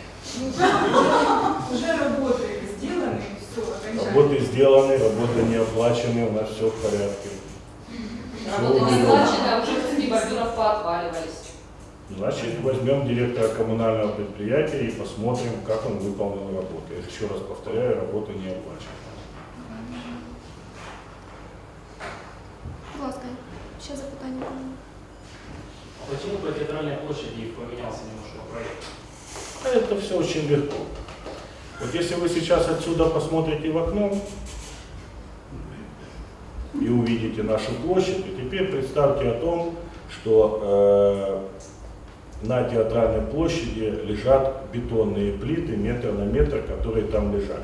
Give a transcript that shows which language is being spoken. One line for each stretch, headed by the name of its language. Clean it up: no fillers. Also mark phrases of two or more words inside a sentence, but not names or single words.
Russian: Уже работы сделаны, все, окончательно. Работы сделаны, работы не оплачены, у нас все в порядке. Работа не оплачена, уже куски бордюров поотваливались. Значит, возьмем директора коммунального предприятия и посмотрим, как он выполнил работу. Я еще раз повторяю, работа не оплачена.
Ukrainian: Будь ласка, ще запитання.
Russian: Почему по театральной площади поменялся немножко проект? Это все очень легко. Вот если вы сейчас отсюда посмотрите в окно и увидите нашу площадь, и теперь представьте о том, что на театральной площади лежат бетонные плиты метр на метр, которые там лежали.